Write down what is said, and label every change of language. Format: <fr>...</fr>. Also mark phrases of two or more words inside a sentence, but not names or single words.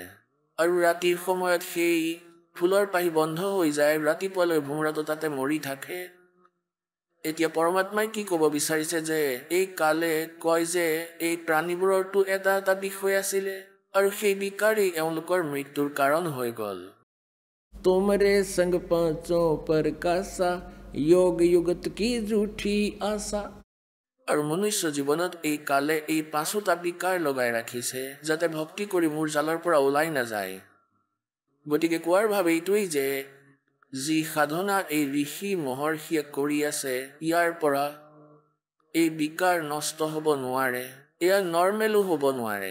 <as>আৰু ৰাতিৰ সময়ত সেই ফুলৰ পাহি বন্ধ হৈ যায়, ৰাতিপুৱালৈ ভোমোৰাটো তাতে মৰি থাকে। এতিয়া পৰমাত্মাই কি ক'ব বিচাৰিছে যে এই কালে কয় যে এই প্ৰাণীবোৰৰতো এটা এটা বিষয় আছিলে আৰু সেই বিকাৰেই এওঁলোকৰ মৃত্যুৰ কাৰণ হৈ গ'ল।</as> <hi>तुमरे संग पांचों पर कासा योग युगत की झूठी आशा।</hi> <as>আৰু মনুষ্য জীৱনত এই কালে এই 5টা বিকাৰ লগাই ৰাখিছে যাতে ভক্তি কৰি মোৰ জালৰ পৰা ওলাই নাযায়। গতিকে কোৱাৰ ভাৱ এইটোৱেই যে যি সাধনা এই ঋষি মহৰ্ষিয়ে কৰি আছে, ইয়াৰ পৰা এই বিকাৰ নষ্ট হ'ব নোৱাৰে, এয়া নৰ্মেলো হ'ব নোৱাৰে।</as>